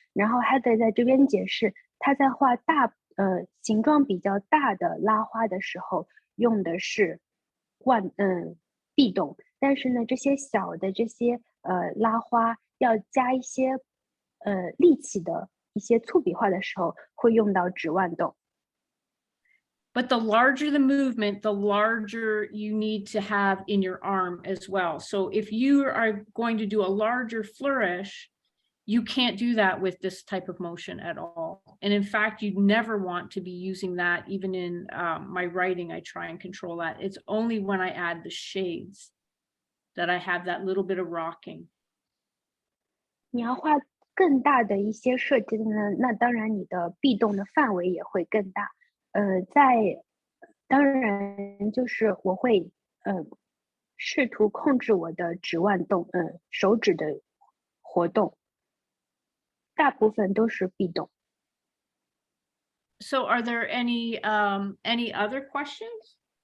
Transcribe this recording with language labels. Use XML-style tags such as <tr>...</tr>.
<zh>然后 Heather 在这边解释，他在画形状比较大的拉花的时候，用的是臂动，但是呢，这些小的这些拉花要加一些力气的一些粗笔画的时候，会用到指腕动。</zh> <en>But the larger the movement, the larger you need to have in your arm as well. So if you are going to do a larger flourish, you can't do that with this type of motion at all. And in fact, you'd never want to be using that. Even in my writing, I try and control that. It's only when I add the shades that I have that little bit of rocking.</en> <zh>你要画更大的一些设计的呢，那当然你的臂动的范围也会更大。当然就是我会试图控制我的指腕动，手指的活动，大部分都是臂动。</zh> <en>So are there any other questions?</en>